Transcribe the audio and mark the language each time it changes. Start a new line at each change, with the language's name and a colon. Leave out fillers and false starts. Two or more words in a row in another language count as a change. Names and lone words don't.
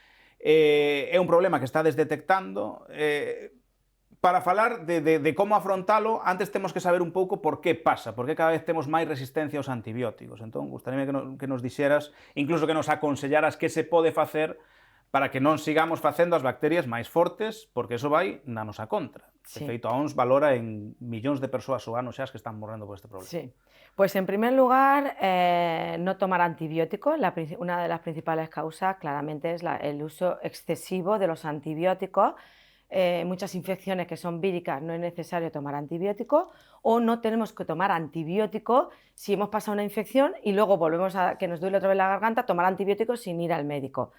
Galician: É un problema que estades detectando. Para falar de como afrontalo, antes temos que saber un pouco por que pasa, por que cada vez temos máis resistencia aos antibióticos. Entón, gustaríame que nos dixeras, incluso que nos aconsellaras que se pode facer para que non sigamos facendo as bacterias máis fortes, porque iso vai na nosa contra. Sí. De feito, a OMS valora en millóns de persoas ao ano xa que están morrendo por este problema. Sí.
Spanish: Pues en primer lugar, no tomar antibióticos. Una de las principales causas claramente es el uso excesivo de los antibióticos. Muchas infecciones que son víricas no es necesario tomar antibiótico, o no tenemos que tomar antibiótico si hemos pasado una infección y luego volvemos a que nos duele otra vez la garganta, tomar antibióticos sin ir al médico.